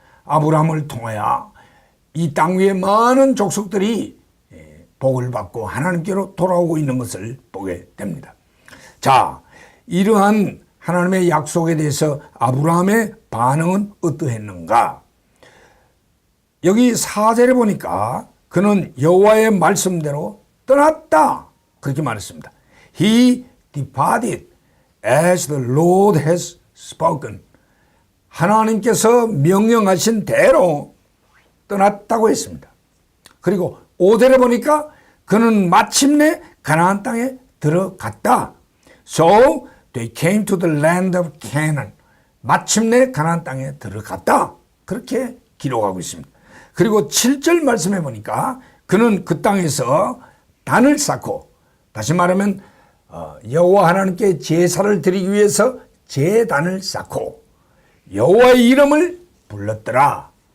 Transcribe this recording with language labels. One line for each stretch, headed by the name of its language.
Korean: 아브라함을 통하여 이 땅 위에 많은 족속들이 복을 받고 하나님께로 돌아오고 있는 것을 보게 됩니다. 자, 이러한 하나님의 약속에 대해서 아브라함의 반응은 어떠했는가? 여기 4절에 보니까 그는 여호와의 말씀대로 떠났다 그렇게 말했습니다.
English: He departed as the Lord has spoken.
Korean: 하나님께서 명령하신 대로 떠났다고 했습니다. 그리고 5절에 보니까 그는 마침내 가나안 땅에 들어갔다.
English: So they came to the land of Canaan.
Korean: 마침내 가나안 땅에 들어갔다. 그렇게 기록하고 있습니다. 그리고 7절 말씀해 보니까 그는 그 땅에서 단을 쌓고 다시 말하면 여호와 하나님께 제사를 드리기 위해서 제단을 쌓고 여호와의 이름을 불렀더라.